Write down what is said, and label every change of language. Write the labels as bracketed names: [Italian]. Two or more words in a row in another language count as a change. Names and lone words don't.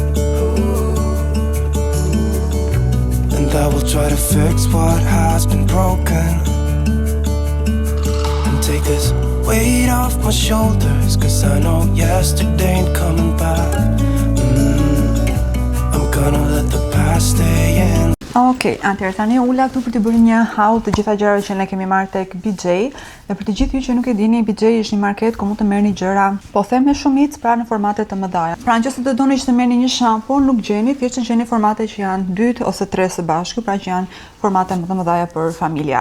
[English] And I will try to fix what has been broken. And take this weight off my shoulders, 'cause I know yesterday ain't coming back. I'm gonna let the past stay in. [Albanian] Okej, atëherë tani ula këtu për të bërë një haul të gjitha gjërat që ne kemi marrë tek BJ. Dhe për të gjithë ju që nuk e dini, BJ është një market ku mund të merrni gjëra, po them me shumicë, pra në formate të mëdha. Pra nëse të doni që të merrni një shampo, nuk gjeni, thjesht gjeni formate që janë 2 ose 3 së bashku, pra që janë formate më të mëdha për familjar.